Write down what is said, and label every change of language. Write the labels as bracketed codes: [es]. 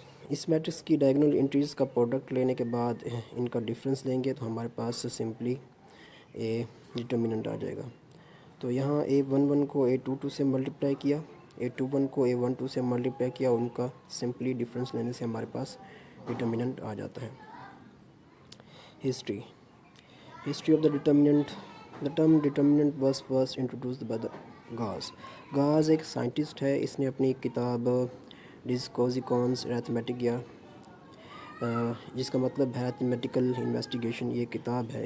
[ur] اس matrix کی ڈائیگنل entries کا product لینے کے بعد ان کا ڈفرینس لیں گے تو ہمارے پاس سمپلی اے ڈٹرمننٹ آ جائے گا. تو یہاں A11 کو A22 سے ملٹیپلائی کیا، A21 کو A12 سے ملٹیپلائی کیا، اور ان کا سمپلی ڈفرینس لینے سے ہمارے پاس ڈٹرمننٹ آ جاتا ہے. [en] History of the determinant. The term determinant was first introduced by the Gauss. [ur] Gauss ایک سائنٹسٹ ہے. اس نے اپنی کتاب ڈسکوزیکونس ریتھمیٹکیا، جس کا مطلب ہے ریتھمیٹیکل انویسٹیگیشن، یہ کتاب ہے.